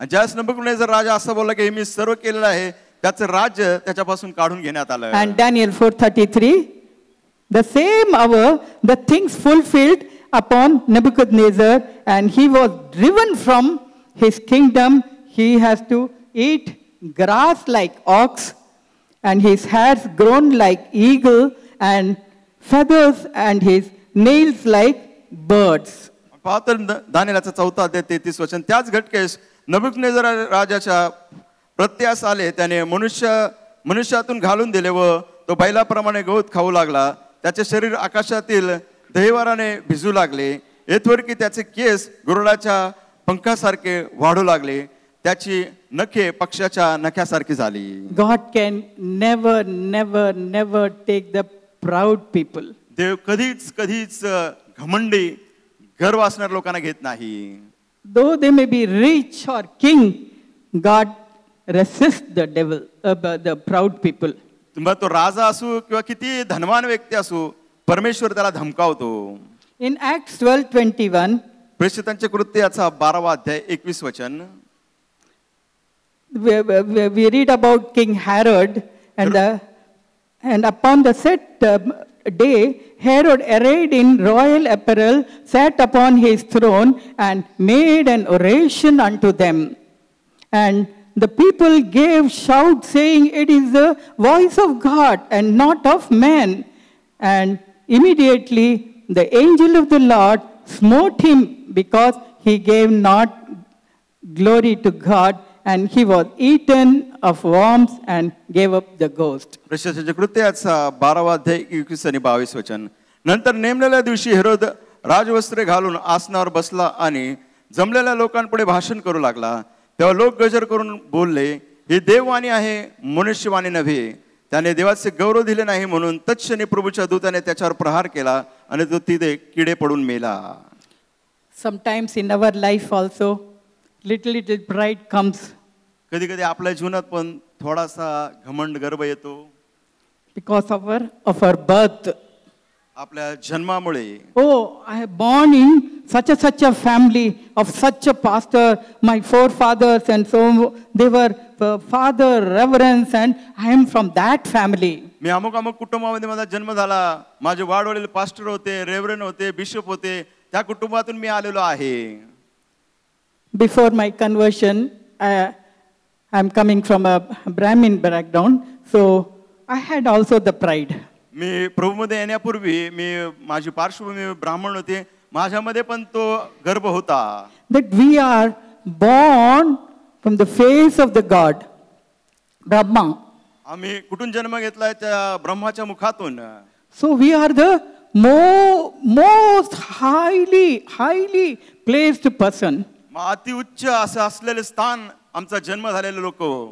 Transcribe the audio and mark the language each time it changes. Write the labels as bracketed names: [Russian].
[Marathi] ज्यास नबुकदनेझर राजा असं बोलला की मी सर्व केलेलं आहे, त्याचं राज्य त्याच्यापासून काढून घेण्यात आलं. [English] And Daniel 4:33, the same hour the things fulfilled upon Nebuchadnezzar, and he was driven from his kingdom. He has to eat grass like ox, and his hairs grown like eagle, and feathers and his nails like birds. [Marathi] पाहतो दानिएलचा 4वा अध्याय 33 वचन, त्याच घटकेस नबुकदनेझर राजाच्या प्रत्यास आले, त्याने मनुष्यातून घालून दिले व तो बैलाप्रमाणे गवत खाऊ लागला. त्याचे शरीर आकाशातील दहिवाराने भिजू लागले, येथवर की त्याचे केस गुरुडाच्या पंखासारखे वाढू लागले, त्याची नखे पक्षाच्या नख्यासारखी झाली. [English] God can never, never, never take the proud people. [Marathi] देव कधीच कधीच घमंडी गर्व असणाऱ्या लोकांना घेत नाही. [English] Though they may be rich or king, God resists the devil, the proud people. [Marathi] तुम्हाला तो राजा असू किंवा किती धनवान व्यक्ती असू, परमेश्वर त्याला धमकावतो. [English] In Acts 12:21, [Marathi] प्रेषितांचे कृत्य याचा 12वा अध्याय 21 वचन. [English] we read about King Herod, and upon the set day, Herod, arrayed in royal apparel, sat upon his throne and made an oration unto them. And the people gave shout, saying, "It is the voice of God and not of man." And immediately the angel of the Lord smote him, because he gave not glory to God, and he was eaten of worms and gave up the ghost. [Marathi] प्रेषितांचे कृत्य याचा 12वा अध्याय 21 आणि 22 वचन. नंतर नेमलेल्या दिवशी Herod राजवस्त्रे घालून आसनावर बसला आणि जमलेल्या लोकांपुढे भाषण करू लागला. तेव्हा लोक गजर करून बोलले, ही देववाणी आहे, मनुष्यवाणी नव्हे. त्याने देवाचे गौरव दिले नाही म्हणून तत्क्षणी प्रभूच्या दूताने त्याच्यावर प्रहार केला आणि तो तिथे किडे पडून मेला. [English] Sometimes in our life also, little pride comes [Marathi] कधी कधी आपल्या जीवनात पण थोडासा घमंड गर्व येतो. [English] because of our birth. [Marathi] आपल्या जन्मामुळे. [English] Oh, I am born in such a family of such a pastor. My forefathers and so they were father, reverence, and I am from that family. [Marathi] मी अमुक अमुक कुटुंबामध्ये माझा जन्म झाला. माझे वाडवडील पास्टर होते, reverend होते, बिशप होते. त्या कुटुंबातून मी आलेलो आहे. [English] Before my conversion, I am coming from a Brahmin background, so I had also the pride. [Marathi] मी प्रभूमध्ये येण्यापूर्वी माझी पार्श्वभूमी ब्राह्मण होते. माझ्यामध्ये पण तो गर्व होता. [English] That we are born from the face of the God, Brahma. [Marathi] आम्ही कुठून जन्म घेतलाय? त्या ब्रह्माच्या मुखातून. [English] So we are the most highly placed person. [Marathi] अति उच्च असं असलेले स्थान आमचा जन्म झालेले लोक.